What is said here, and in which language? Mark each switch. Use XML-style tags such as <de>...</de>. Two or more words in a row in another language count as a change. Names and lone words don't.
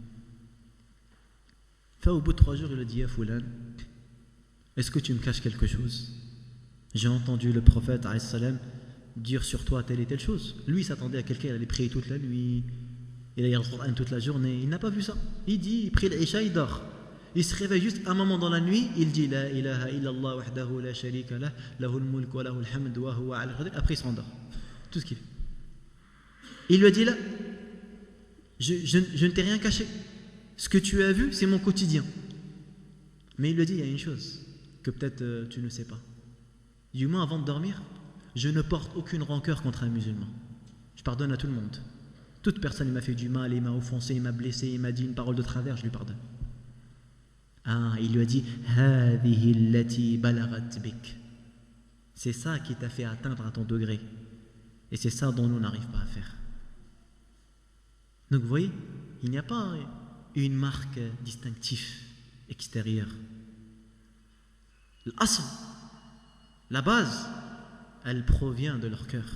<fr>Au bout de 3 jours, il a dit</fr> <ar>يا فلان,</ar> <fr>est-ce que tu me caches quelque chose? J'ai entendu le prophète salam dire sur toi telle et telle chose. Lui, il s'attendait à quelqu'un, il allait prier toute la nuit, il allait lire le Coran toute la journée. Il n'a pas vu ça. Il dit, il prie l'Isha, il dort. Il se réveille juste un moment dans la nuit, il dit</fr> <ar>لا إله إلا الله وحده لا شريك له له الملك وله الحمد وهو على القدير.</ar> <fr>Après, il s'endort. Tout ce qu'il fait. Il lui a dit là, je ne t'ai rien caché. Ce que tu as vu, c'est mon quotidien. Mais il lui a dit, il y a une chose que peut-être tu ne sais pas. Du moins, avant de dormir, je ne porte aucune rancœur contre un musulman. Je pardonne à tout le monde. Toute personne il m'a fait du mal, il m'a offensé, il m'a blessé, il m'a dit une parole de travers, je lui pardonne. Ah, il lui a dit</fr> <ar>هذه التي بلغت بك.</ar> <fr>C'est ça qui t'a fait atteindre à ton degré. Et c'est ça dont nous n'arrivons pas à faire. Donc vous voyez, il n'y a pas une marque distinctive extérieure. L'asl, la base, elle provient de leur cœur.</fr>